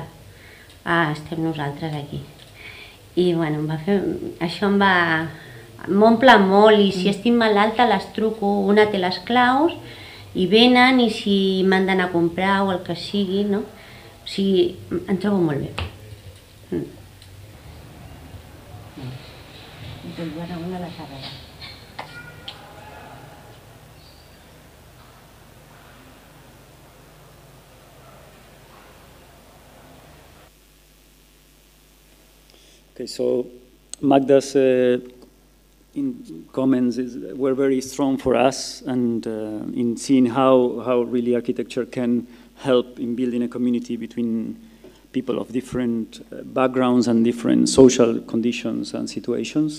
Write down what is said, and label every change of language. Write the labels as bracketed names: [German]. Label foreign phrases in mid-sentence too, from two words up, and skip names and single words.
[Catalan] Ah, estem nosaltres aquí. I bueno, això m'omple molt i si estic malalta les truco, una té les claus i venen i si m'han d'anar a comprar o el que sigui, no? O sigui, em trobo molt bé. Una de carrera. [English] Okay, so Magda's comments were very strong for us, and in seeing how really architecture can help in building a community between people of different backgrounds and different social conditions and situations.